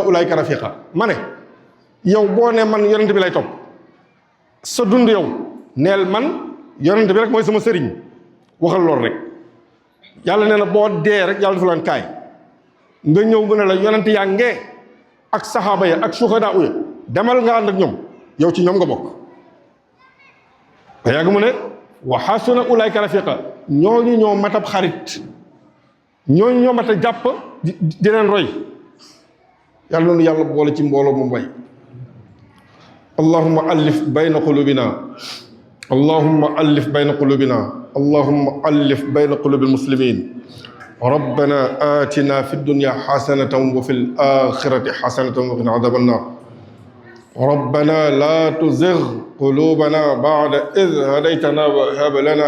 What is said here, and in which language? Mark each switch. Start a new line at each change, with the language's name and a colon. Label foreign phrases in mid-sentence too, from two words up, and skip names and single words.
Arabic: أولئك رفيقا
Wolof: ma ne yow boo ne man yonent bi lay topp sa dund yow neel man yonent bi rek mooy sama sëriñ waxal loolu rek yàlla nee na boo dee rek yàlla dafa laan kaay nga ñëw mu ne la yonent yaa ngee ak saxaaba ya ak shuhada uya demal nga ànd ak ñoom yow ci ñoom nga bokk ba yàgg mu ne
Arabic: وحسن أولئك رفيقا
Wolof: ñooñu ñoo matab xarit ñooñu ñoo mat a jàpp di leen roy yàlla noonu yàlla boole ci mbooloo mu bay
Arabic: اللهم ألف بين قلوبنا اللهم ألف بين قلوبنا اللهم ألف بين قلوب المسلمين ربنا آتنا في الدنيا حسنة وفي الآخرة حسنة وقنا عذاب النار ربنا لا تزغ قلوبنا بعد إذ هديتنا وهب لنا